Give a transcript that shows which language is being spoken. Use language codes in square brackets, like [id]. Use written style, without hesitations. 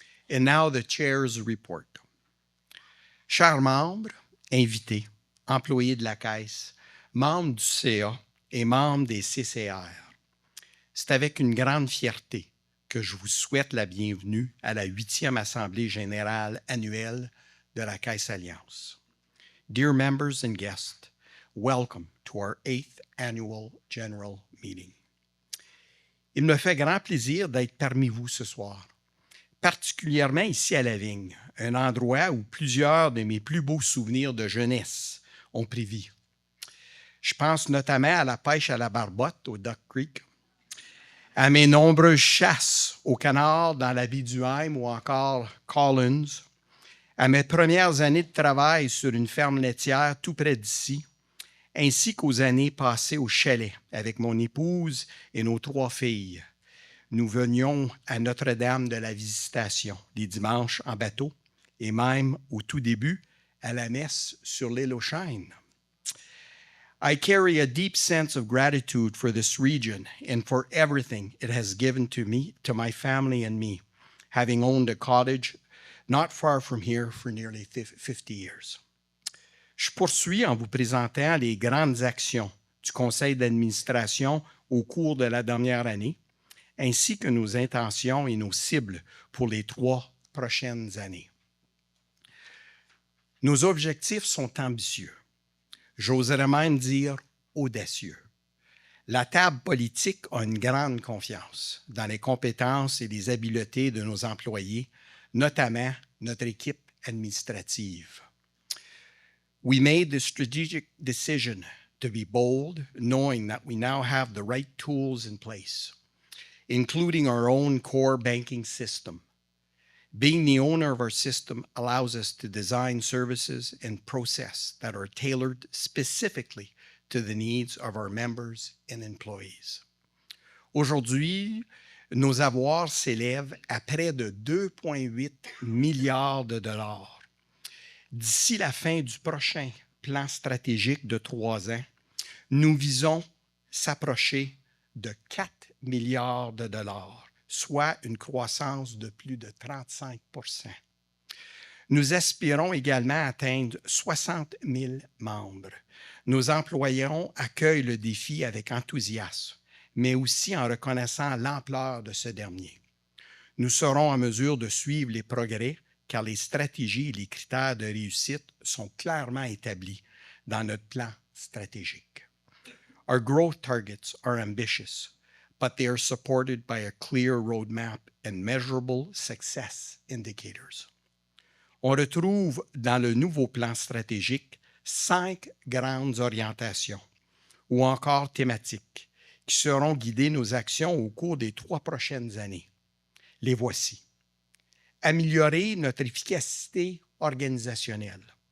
[en] And now the chair's report. [fr] Chers membres, invités, employés de la Caisse, membres du CA et membres des CCR, c'est avec une grande fierté que je vous souhaite la bienvenue à la 8e Assemblée générale annuelle de la Caisse Alliance. [en] Dear members and guests, welcome to our 8th Annual General Meeting. [fr] Il me fait grand plaisir d'être parmi vous ce soir, particulièrement ici à la Vigne, un endroit où plusieurs de mes plus beaux souvenirs de jeunesse ont pris vie. Je pense notamment à la pêche à la barbotte au Duck Creek, à mes nombreuses chasses au canard dans la baie du Haim ou encore Collins, à mes premières années de travail sur une ferme laitière tout près d'ici, ainsi qu'aux années passées au chalet avec mon épouse et nos 3 filles. Nous venions à Notre-Dame de la Visitation les dimanches en bateau et même, au tout début, à la messe sur l'île aux Chênes. [en] I carry a deep sense of gratitude for this region and for everything it has given to me, to my family and me, having owned a cottage not far from here for nearly 50 years. [fr] Je poursuis en vous présentant les grandes actions du conseil d'administration au cours de la dernière année, ainsi que nos intentions et nos cibles pour les 3 prochaines années. Nos objectifs sont ambitieux. J'oserais même dire audacieux. La table politique a une grande confiance dans les compétences et les habiletés de nos employés, notamment notre équipe administrative. [en] We made the strategic decision to be bold, knowing that we now have the right tools in place, including our own core banking system. Being the owner of our system allows us to design services and process that are tailored specifically to the needs of our members and employees. [fr] Aujourd'hui, nos avoirs s'élèvent à près de 2,8 milliards de dollars. D'ici la fin du prochain plan stratégique de 3 ans, nous visons s'approcher de 4 milliards de dollars, soit une croissance de plus de 35 %. Nous aspirons également à atteindre 60 000 membres. Nos employés accueillent le défi avec enthousiasme, mais aussi en reconnaissant l'ampleur de ce dernier. Nous serons en mesure de suivre les progrès car les stratégies et les critères de réussite sont clairement établis dans notre plan stratégique. [en] Our growth targets are ambitious, but they are supported by a clear roadmap and measurable success indicators. [fr] On retrouve dans le nouveau plan stratégique 5 grandes orientations ou encore thématiques qui seront guider nos actions au cours des 3 prochaines années. Les voici. Améliorer notre efficacité organisationnelle.